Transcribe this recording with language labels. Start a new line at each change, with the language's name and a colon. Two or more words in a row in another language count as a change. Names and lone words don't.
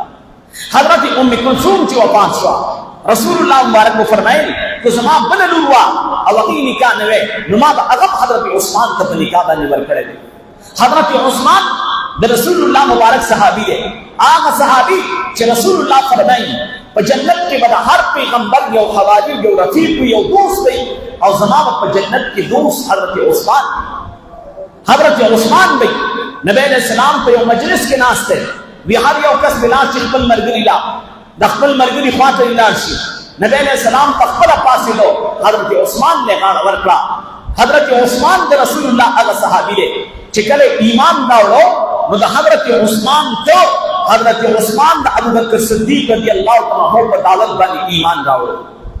Pashto: حضرت ام کلثوم چې وفات شوه رسول الله مبارک مو فرمایل که زما بله لور وه او هغې نکاح نه وی نو ما به هغه حضرت عثمان ته په نکاح باندې ورکړی دی. حضرت عثمان د رسول الله مبارک صحابي دی، هغه صحابي چې رسول الله فرمایي په جنت کې به د هر پیغمبر یو خواجه یو رفیق یو دوست دی، او زما په جنت کې دوست حضرت عثمان. حضرت عثمان بھائی نبی
Arabic: علیہ السلام
Pashto: په یو مجلس کې ناست دی، وی هر یو کس بلاس چې خپل مرګري لا د خپل مرګري خواته لاړ شي. نبی
Arabic: علیہ السلام
Pashto: په خپله پاسېدو حضرت عثمان له غاړه ورکړه. حضرت عثمان د رسول الله هغه صحابي دی چې کله ایمان راوړو نو د حضرت عثمان ته حضرت عثمان د ابوبکر صدیق
Arabic: رضی الله تعالی عنہ
Pashto: په دعوت باندې ایمان راوړو.